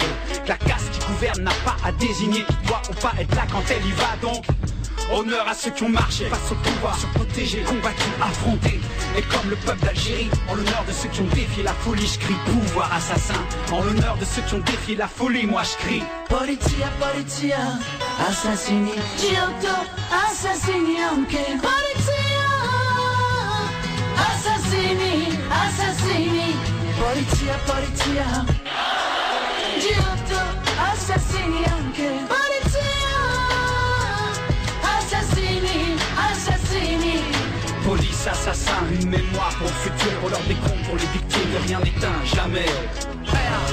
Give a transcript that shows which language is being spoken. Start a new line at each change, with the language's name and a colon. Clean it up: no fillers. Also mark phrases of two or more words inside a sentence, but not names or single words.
French: Que la caste qui gouverne n'a pas à désigner qui doit ou pas être là quand elle y va, donc honneur à ceux qui ont marché face au pouvoir, se protéger, combattu, affronté. Et comme le peuple d'Algérie, en l'honneur de ceux qui ont défié la folie, je crie pouvoir assassin. En l'honneur de ceux qui ont défié la folie, moi je crie
Italian: Polizia, polizia, assassini, Giotto, assassini anche. Polizia, assassini, assassini. Polizia, polizia, Giotto, assassini anche.
French: Police, assassin, une mémoire pour le futur, pour leur décompte, pour les victimes, rien n'éteint, jamais. Hey.